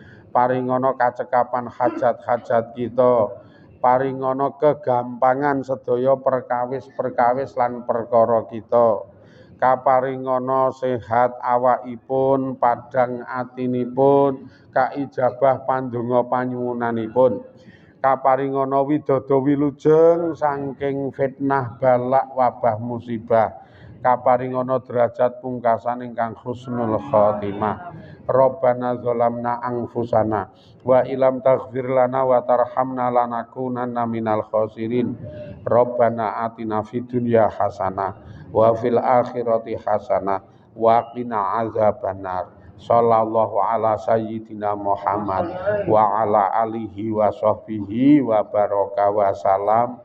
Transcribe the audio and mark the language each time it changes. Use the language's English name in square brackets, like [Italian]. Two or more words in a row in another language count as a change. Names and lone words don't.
[Javanese] Paringono kacekapan hajat-hajat kita, paringono kegampangan sedaya perkawis-perkawis lan perkara kita, kaparingono sehat awakipun, padang atinipun, kaijabah pandonga panyuwunanipun, kaparingono widodho wilujeng saking fitnah balak wabah musibah, kaparingono derajat pungkasan ingkang [Arabic] حسن الخاتمة. ربنا ظلمنا أنفسنا وإن لم تغفر لنا وترحمنا لنكونن من الخاسرين. ربنا آتنا في الدنيا حسنة وفي الآخرة حسنة وقنا عذاب النار. صلى الله على سيدنا محمد وعلى آله وصحبه وبارك وسلم.